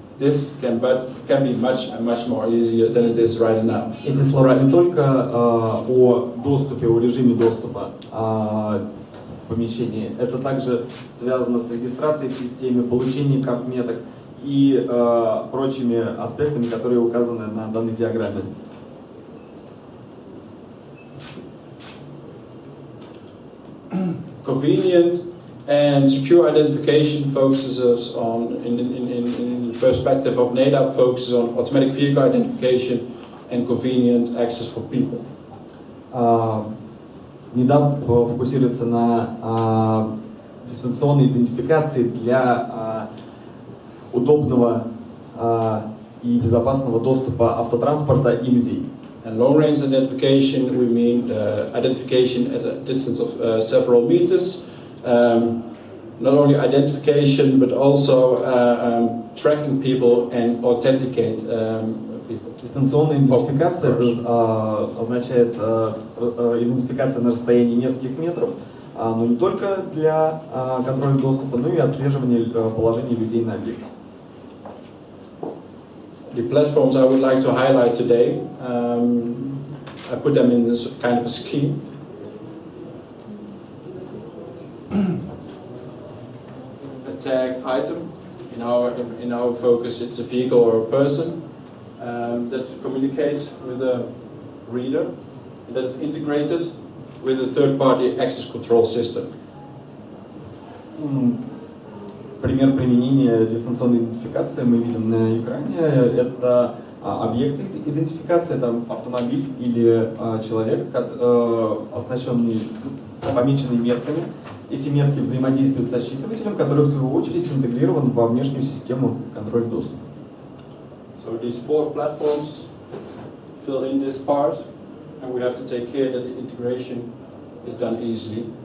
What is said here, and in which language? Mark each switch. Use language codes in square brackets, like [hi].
[en] This can be much more easier than it is right now. [ru] Эти слова не только о доступе, о режиме доступа в помещении, это также связано с регистрацией в системе, получением карт-меток и прочими аспектами, которые указаны на данной диаграмме. [en] Convenient and secure identification focuses on, in the perspective of Nedap, focuses on automatic vehicle identification and convenient access for people. [ru] Nedap фокусируется на дистанционной идентификации для удобного и безопасного доступа автотранспорта и людей. [en] And long-range identification, we mean identification at a distance of several meters. Not only identification, but also tracking people and authenticate people. [ru] Дистанционная идентификация означает идентификация на расстоянии нескольких метров, но не только для контроля доступа, но и отслеживания положения людей на объекте. [en] The platforms I would like to highlight today, I put them in this kind of a scheme. A tagged item. In our focus, it's a vehicle or a person that communicates with a reader, and that is integrated with a third-party access control system. [ru] Пример применения дистанционной идентификации мы видим на экране. Это объекты идентификации, это автомобиль или человек, оснащенный помеченными метками. Эти метки взаимодействуют со считывателем, который в свою очередь интегрирован во внешнюю систему контроля доступа. [en] So these four platforms fill in this part, and we have to take care that the integration is done easily.